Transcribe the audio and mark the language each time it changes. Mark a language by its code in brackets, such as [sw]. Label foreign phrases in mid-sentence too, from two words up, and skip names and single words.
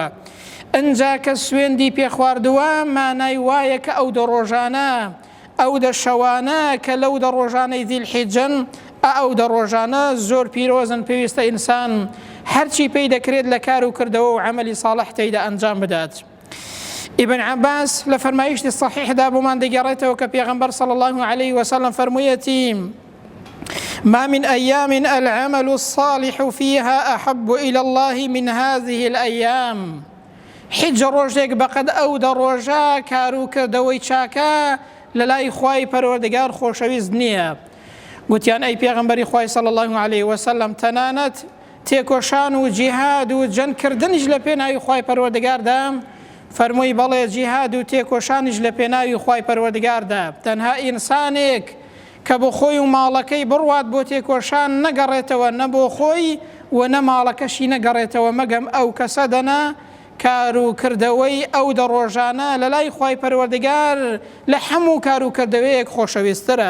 [ckb] ئەنجا کە سوێندی پێخواردووە مانای وایە کە ئەو دەڕۆژانە، ئەو دەشەوانە کە لەو دەڕۆژانەی ذیلحیجەن، ئەو دەڕۆژانە زۆر پیرۆزن. پێویستە ئینسان هەرچی پێی دەکرێت لە کار و کردەوە و عەمەلی ساڵح تێیدا ئەنجام بدات. ابن عباس لفرمایشتی صحیحدا بۆمان دەگەڕێتەوە کە پێغەمبەر [ar] صلی الله عليه وسلم [ckb] فەرموویەتی: [ar] ما من أيام العمل الصالح فيها أحب إلى الله من هذه الأيام. [ckb] حج ڕۆژێک بەقەد ئەو دەڕۆژە کار و کردەوەی چاکە لە لای خوای پەروەردگار خۆشەویست نییە. گوتیان: ئەی پێغەمبەری خوای [ar] صلی الله عليه وسلم، [ckb] تەنانەت تێکۆشان و جیهاد و جەنگکردنیش لە پێناوی خوای پەروەردگاردا فەرمووی بەڵێ جیهاد و تێکۆشانیش لە پێناوی خوای پەروەردگاردا تەنها ئینسانێک کە بۆ خۆی و ماڵەکەی بڕوات بۆ تێکۆشان نەگەڕێتەوە نە بۆ خۆی و نە ماڵەکەشی نەگەڕێتەوە مەگەم ئەو کەسە دەنا کار و کردەوەی ئەو دە ڕۆژانە لە لای خوای پەروەردگار لە هەموو کار و کردەوەیەک خۆشەویستترە.